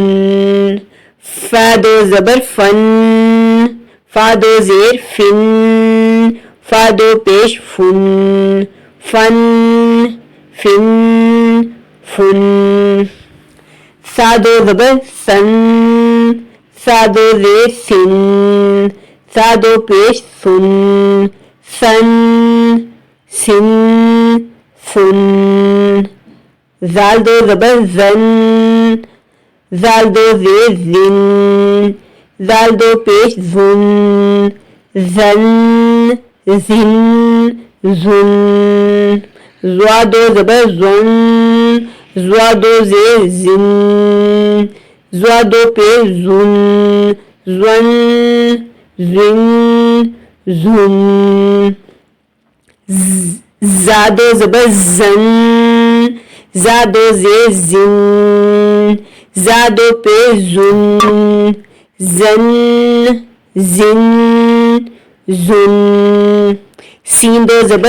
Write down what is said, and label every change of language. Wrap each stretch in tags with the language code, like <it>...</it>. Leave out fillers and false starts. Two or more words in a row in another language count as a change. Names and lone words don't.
<ur>فا 2 زبر فن، فا 2 زیر فن، فا 2 پیش فن، فن فن فن۔ سا 2 زبر سن، سا 2 زیر سن، سا 2 پیش سن، سن سن سن۔ زال 2 زبر زن، زال 2 زیر زن، زال 2 پیش زن، زن زن زن، زوا دو زبر زن، زوا دو زیر زن، زوا دو پیش زن، زن، زن، زن، زا دو زبر زن، زا دو زیر زن، زا دو پیش زن، زن، زن، زن، سین دو زبر</ur>